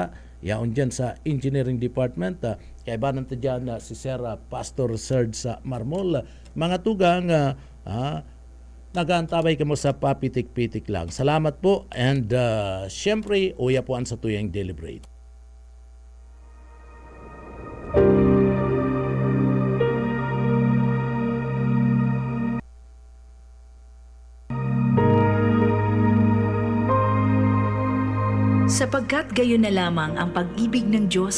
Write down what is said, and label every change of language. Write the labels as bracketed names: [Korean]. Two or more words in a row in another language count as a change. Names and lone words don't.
[Bikol] Yaon dyan sa Engineering Department, kaibanan ta dyan si Sir Pastor Serge sa Marmol. Mga tugang, nag-aantabay ka mo sa papitik-pitik lang. Salamat po and syempre, uya po ang sa tuyang deliberate. [Filipino] Sapagkat gayon na lamang ang pag-ibig ng Diyos